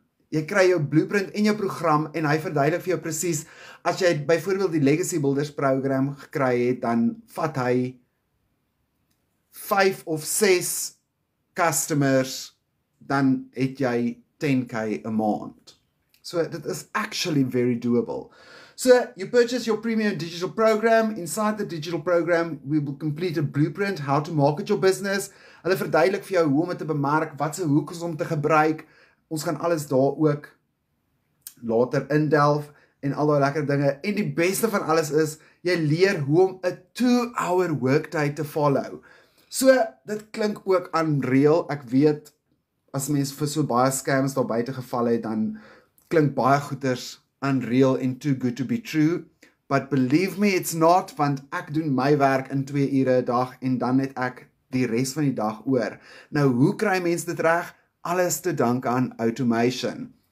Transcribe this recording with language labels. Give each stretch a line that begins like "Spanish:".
Afrikaans: jy kry jou blueprint en jou program en hy verduidelik vir jou presies, as jy byvoorbeeld die Legacy Builders program gekry het, dan vat hy 5 of 6 customers, dan het jy 10k a maand.
English: So dit is actually very doable. So you purchase your premium digital program. Inside the digital program, we will complete a blueprint, how to market your business.
Afrikaans: Hulle verduidelik vir jou hoe om dit te bemark, wat se hoekes om te gebruik. Ons gaan alles daar ook later indelf en al daai lekker dinge. En die beste van alles is, jy leer hoe om 'n 2-hour workday te follow. So, dit klink ook unreal. Ek weet, as mens vir so baie scams daar buite geval het, dan klink baie goeders unreal and too good to be true. But believe me, it's not, want ek doen my werk in 2 ure 'n dag en dan het ek die res van die dag oor. Nou, hoe kry mense dit reg? Alles te dank aan automation.